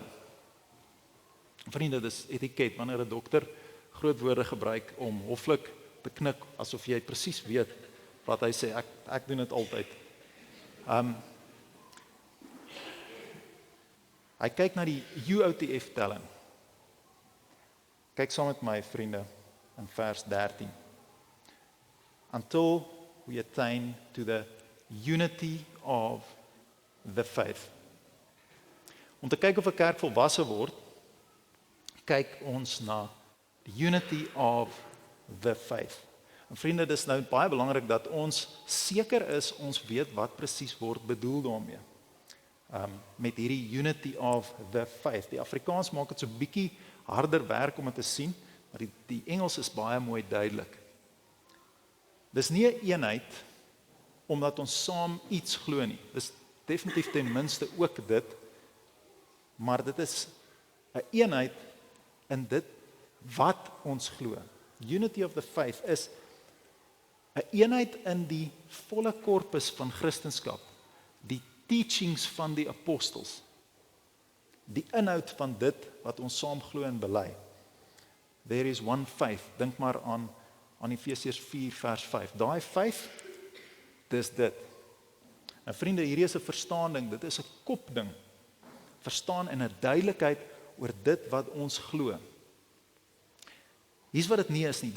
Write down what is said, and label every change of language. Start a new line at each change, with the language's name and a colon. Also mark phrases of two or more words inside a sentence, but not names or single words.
Afrikaans: Vriende, dis etiket, wanneer 'n dokter groot woorde gebruik om hoflik te knik, asof jy presies weet wat hy sê. Ek doen dit altyd. Hy kyk na die UOTF-telling. Kyk saam met my, vriende, in vers 13.
English: Until we attain to the unity of the faith.
Afrikaans: Om te kyk of 'n kerk volwasse word, kyk ons na
English: the unity of the faith.
Afrikaans: En vriende, dis nou baie belangrik dat ons seker is, ons weet wat presies word bedoel daarmee. Met hierdie
English: unity of the faith.
Afrikaans: Die Afrikaans maak dit so bietjie harder werk om dit te sien, maar die Engels is baie mooi duidelik. Dis nie 'n eenheid omdat ons saam iets glo nie. Dis definitief ten minste ook dit, maar dit is 'n eenheid in dit wat ons glo.
English: Unity of the faith
Afrikaans: is 'n eenheid in die volle korpus van Christendom, die teachings van die apostels, die inhoud van dit wat ons saam glo en bely.
English: There is one faith.
Afrikaans: Dink maar aan Efesiërs 4 vers 5. Daai 5, dis dit. En vriende, hierdie is 'n verstaaning, dit is 'n kopding. Verstaan in 'n duidelikheid oor dit wat ons glo. Hier's wat dit nie is nie.